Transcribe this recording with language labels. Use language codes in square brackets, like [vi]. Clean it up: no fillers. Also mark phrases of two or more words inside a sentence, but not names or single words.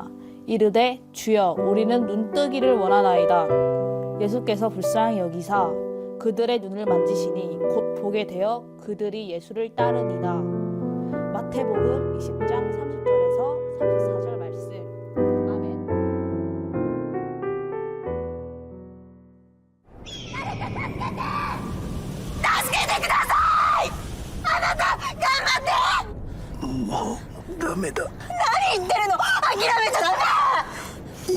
[ko] 이르되 주여 우리는 눈뜨기를 원하나이다. 예수께서 불쌍히 여기사 그들의 눈을 만지시니 곧 보게 되어 그들이 예수를 따르니라. 마태복음 20장 30절에서 34절 말씀. 아멘. [ja] もうダメだ。何言ってるの、諦めちゃダメ。